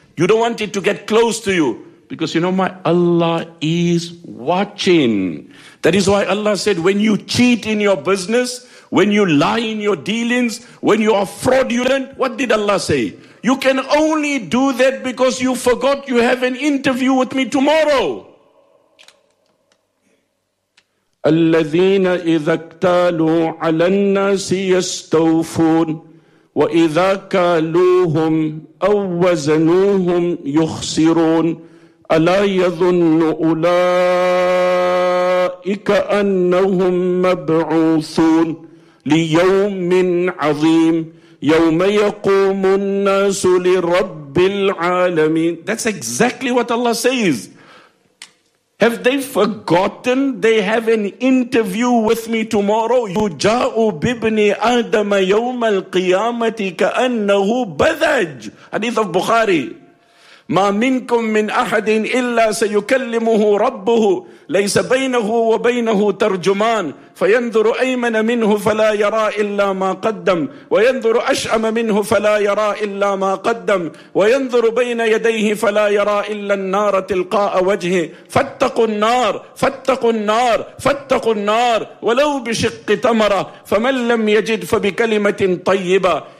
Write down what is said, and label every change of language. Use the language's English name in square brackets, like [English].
[English] You don't want it to get close to you. Because you know, my Allah is watching. That is why Allah said, when you cheat in your business, when you lie in your dealings, when you are fraudulent, what did Allah say? You can only do that because you forgot you have an interview with me tomorrow. [Arabic] الَّذِينَ إِذَا اكْتَالُوا عَلَى النَّاسِ يَسْتَوْفُونَ وَإِذَا كَالُوهُمْ أَوْ وَزَنُوهُمْ يُخْسِرُونَ أَلَا يَظُنُّ أُولَئِكَ أَنَّهُمْ مَبْعُوثُونَ ليوم عظيم يوم يقوم الناس لرب العالمين. [English] That's exactly what Allah says. Have they forgotten they have an interview with me tomorrow? [Arabic] يُجَاءُ بِبْنِ آدَمَ يَوْمَ الْقِيَامَةِ كَأَنَّهُ بَذَجْ [English] Hadith of Bukhari. [Arabic] مَا مِنْكُمْ مِنْ أَحَدٍ إِلَّا سَيُكَلِّمُهُ رَبُّهُ لَيْسَ بَيْنَهُ وَبَيْنَهُ تَرْجُمَانُ فَيَنْذُرُ أَيْمَنَ مِنْهُ فَلَا يَرَى إِلَّا مَا قَدَّمْ وَيَنْذُرُ أَشْأَمَ مِنْهُ فَلَا يَرَى إِلَّا مَا قَدَّمْ وَيَنْذُرُ بَيْنَ يَدَيْهِ فَلَا يَرَى إِلَّا النَّارَ تِلْقَاءَ وَجْهِهِ فَاتَّقُوا النَّارَ فَاتَّقُوا النَّارَ فَاتَّقُوا النَّارَ وَلَوْ بِشِقِّ تَمَرَةٍ فَمَنْ لَمْ يَجِدْ فَبِكَلِمَةٍ طَيِّبَةٍ